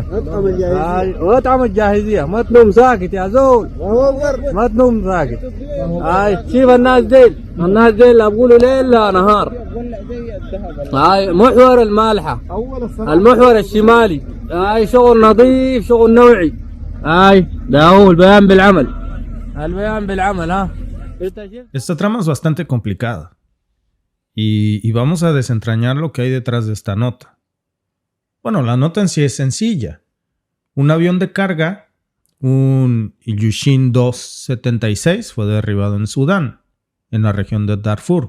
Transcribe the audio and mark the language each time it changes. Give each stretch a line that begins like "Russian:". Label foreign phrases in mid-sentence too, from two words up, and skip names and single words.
Arabic: هاي واطعم الجاهزية، ما تنوم ساكت يا زول، ما تنوم ساكت. هاي شوف الناس ديل بقولوا ليل لا نهار. هاي محور المالحة، المحور الشمالي، هاي شغل نظيف، شغل نوعي. هاي ده هو البيان بالعمل.
Spanish: Esta trama es bastante complicada y vamos a desentrañar lo que hay detrás de esta nota. Bueno, la nota en sí es sencilla. Un avión de carga, un Ilyushin 276, fue derribado en Sudán, en la región de Darfur.